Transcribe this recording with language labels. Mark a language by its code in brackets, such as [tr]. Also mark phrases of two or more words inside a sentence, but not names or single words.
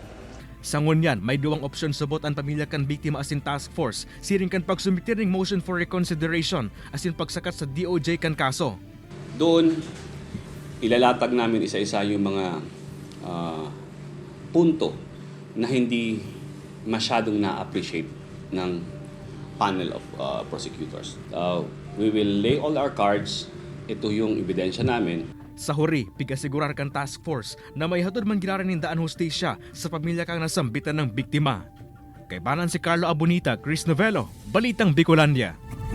[bik] Sa ngunyan, may duwang opsyon subot ang pamilya kan biktima asin task force, siring kan pagsumiti ning [en] motion for reconsideration [bik] asin pagsakat sa DOJ kan kaso. [tl] Doon, ilalatag namin isa-isa yung mga punto na hindi masyadong na-appreciate ng [en] panel of prosecutors. We will lay all our cards. [tl] Ito yung ebidensya namin. [bik] Sa huri, pigasigurar kan task force na may hatod man giraran daan hustisya sa pamilya kang nasambitan ng biktima. Kay banan si Carlo Abonita, Chris Novello, Balitang Bicolandia.